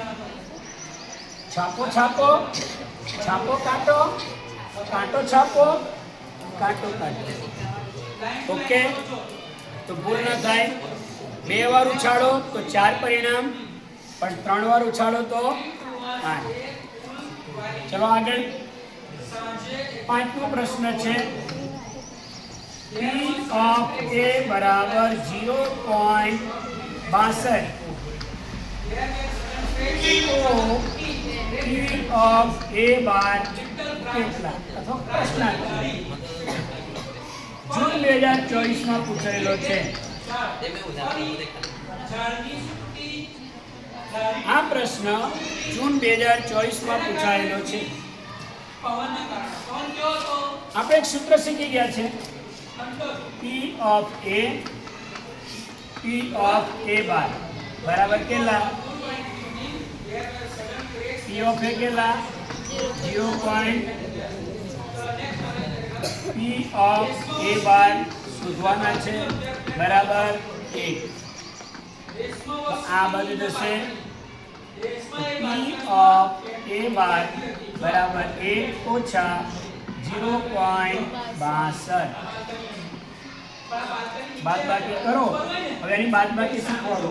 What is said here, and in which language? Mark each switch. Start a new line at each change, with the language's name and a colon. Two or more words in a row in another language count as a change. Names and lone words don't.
Gujarati: છાપો છાપો, છાપો કાંટો, કાંટો છાપો, કાંટો કાંટો. ઓકે, તો ભૂલ ન થાય. 2 વાર ઉછાળો તો 4 પરિણામ, પણ 3 વાર ઉછાળો તો 8. ચલો આગળ. 5મો પ્રશ્ન છે.
English: P of A બરાબર 0.62.
Gujarati: તો
English: P of A
Gujarati: બાર કેટલા? અથવા પ્રશ્નાર્થ જૂન 2024 પૂછાયેલો છે. આ પ્રશ્ન જૂન 2024 પૂછાયેલો છે. આપણે એક સૂત્ર શીખી ગયા છે.
English: P of A
Gujarati: બાર બરાબર કેટલા?
English: P of A કેટલા? 0. P of A
Gujarati: બાર શોધવાના છે બરાબર 1. આ બાજુ જશે
English: P of A
Gujarati: બાર બરાબર 1 ઓછા 0.62. બાદબાકી કરો. હવે એની બાદબાકી શીખવાડો.